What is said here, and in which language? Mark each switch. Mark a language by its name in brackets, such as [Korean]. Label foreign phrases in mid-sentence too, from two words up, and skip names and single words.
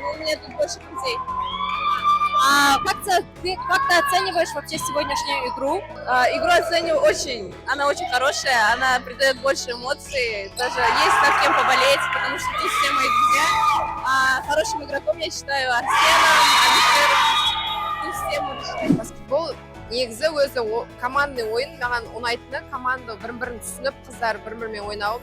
[Russian] У меня тут больше друзей. Как ты оцениваешь вообще сегодняшнюю игру? Игру оцениваю она очень хорошая, она придает больше эмоций, даже есть над кем поболеть, потому что тут все мои друзья. Хорошим игроком я считаю Арсеном, Алишером, тут все можно считать. [Kazakh] Баскетбол негізі өзі командный ойын, маған ұнайтыны команда бір-бірін түсініп, қыздар бір-бірімен ойнауы.